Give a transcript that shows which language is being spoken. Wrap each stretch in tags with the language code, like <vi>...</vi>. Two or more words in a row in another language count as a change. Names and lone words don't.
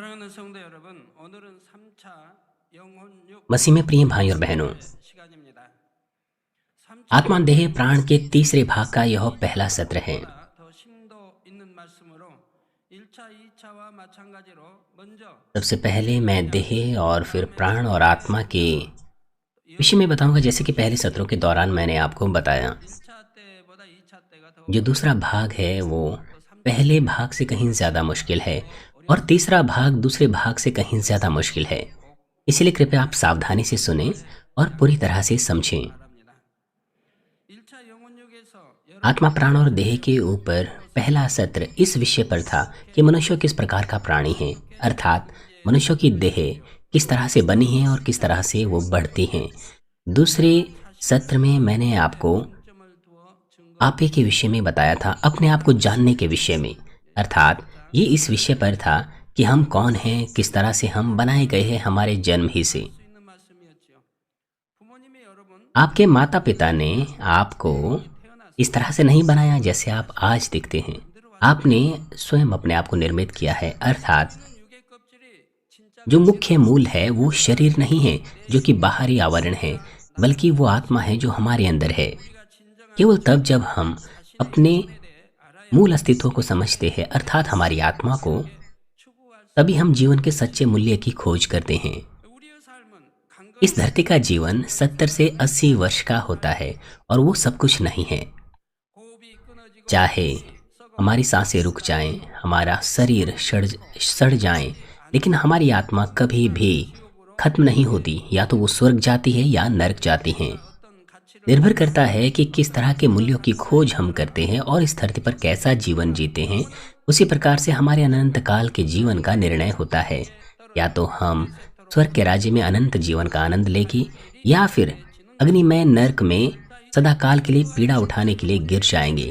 <ko>성도 여러분, 오늘은 3차 영혼육</ko> <hi>मसीह में प्रिय भाई और बहनों,</hi> <ko>시간입니다. 3차</ko> <hi>आत्मा देह प्राण के तीसरे भाग का यह पहला सत्र है।</hi> <ko>더 심도 있는 말씀으로 1차, 2차와 마찬가지로 먼저</ko> <hi>सबसे पहले मैं देह और फिर प्राण और आत्मा के विषय में बताऊंगा, जैसे कि पहले सत्रों के दौरान मैंने आपको बताया।</hi> <ko>1차 때보다 2차 때가 더</ko> <hi>जो दूसरा भाग है वो पहले भाग से कहीं ज़्यादा मुश्किल है और तीसरा भाग दूसरे भाग से कहीं ज़्यादा मुश्किल है। इसलिए कृपया आप सावधानी से सुने और पूरी तरह से समझें।</hi> <ko>바랍니다. 1차 영혼육에서</ko> <hi>आत्मा प्राण और देह के ऊपर पहला सत्र इस विषय पर था कि मनुष्य किस प्रकार का प्राणी है, अर्थात मनुष्य की देह किस तरह से बनी है और किस तरह से वो बढ़ती हैं। दूसरे सत्र में मैंने आपको</hi> <ko>점을 두어 증거</ko> <hi>आपे के विषय में बताया था, अपने आप को जानने के विषय में, अर्थात ये इस विषय पर था कि हम कौन हैं, किस तरह से हम बनाए गए हैं हमारे जन्म ही से।</hi> <ko>수 있는 말씀이었지요. 부모님이 여러분</ko> <hi>आपके माता पिता ने आपको इस तरह से नहीं बनाया जैसे आप आज दिखते हैं। आपने स्वयं अपने आप को निर्मित किया है, अर्थात</hi> <ko>육의 껍질이 진짜</ko> <hi>जो मुख्य मूल है वो शरीर नहीं है जो कि बाहरी आवरण है, बल्कि वो आत्मा है जो हमारे अंदर है।</hi> <ko>우리가 진정한</ko> <hi>केवल तब जब हम अपने मूल अस्तित्व को समझते हैं, अर्थात हमारी आत्मा को,</hi> <ko>추구할 수</ko> <hi>तभी हम जीवन के सच्चे मूल्य की खोज करते हैं।</hi> <ko>우리의 삶은 강건</ko> <hi>इस धरती का जीवन 70 से 80 वर्ष का होता है और वो सब कुछ नहीं है।</hi> <ko>호흡이 끊어지고</ko> <hi>चाहे हमारी सांसें रुक जाएं, हमारा शरीर सड़ जाए, लेकिन हमारी आत्मा कभी भी खत्म नहीं होती। या तो वो स्वर्ग जाती है या नरक जाती है।</hi> <ko>어떤 가치를</ko> <hi>निर्भर करता है कि किस तरह के मूल्यों की खोज हम करते हैं और इस धरती पर कैसा जीवन जीते हैं। उसी प्रकार से हमारे अनंत काल के जीवन का निर्णय होता है। या तो हम स्वर्ग के राज्य में अनंत जीवन का आनंद लेंगे या फिर अग्निमय नरक में सदाकाल के लिए पीड़ा उठाने के लिए गिर जाएंगे।</hi>